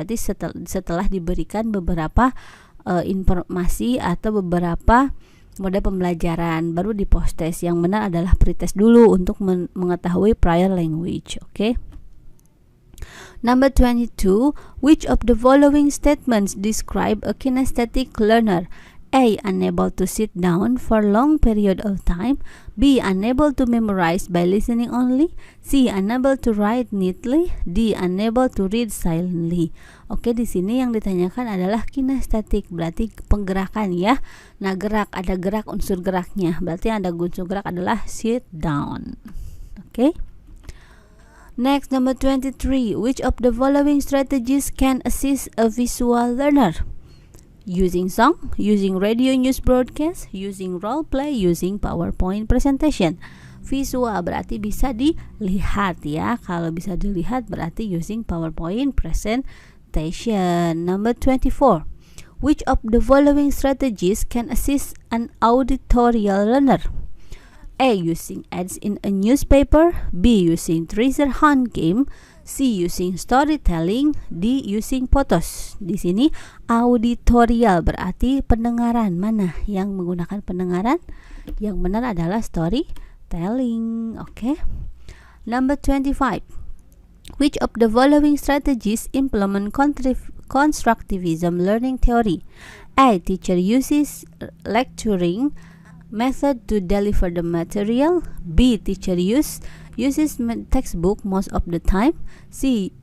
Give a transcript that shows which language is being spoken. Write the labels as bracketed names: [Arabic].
[Indonesian] Berarti setelah diberikan beberapa informasi atau beberapa mode pembelajaran baru di post-test. Yang benar adalah pre-test dulu untuk mengetahui prior language. [English] Oke. Number 22. Which of the following statements describe a kinesthetic learner? A. Unable to sit down for long period of time. B. Unable to memorize by listening only. C. Unable to write neatly. D. Unable to read silently. [Indonesian] Oke, di sini yang ditanyakan adalah kinestetik, berarti penggerakan ya. Nah, ada gerak unsur geraknya. Berarti yang ada unsur gerak adalah sit down. [English] Oke. Next, number 23. Which of the following strategies can assist a visual learner? Using song, using radio news broadcast, using role play, using PowerPoint presentation. [Indonesian] Visual berarti bisa dilihat ya. Kalau bisa dilihat berarti [English] using PowerPoint presentation. Number 24. Which of the following strategies can assist an auditorial learner? A. Using ads in a newspaper. B. Using treasure hunt game. C. Using storytelling. D. Using photos. [Indonesian] Di sini auditorial berarti pendengaran. Mana yang menggunakan pendengaran? Yang benar adalah storytelling. [English] Oke. Number 25. Which of the following strategies implement constructivism learning theory? A. Teacher uses lecturing method to deliver the material. B. Teacher uses textbook most of the time. C.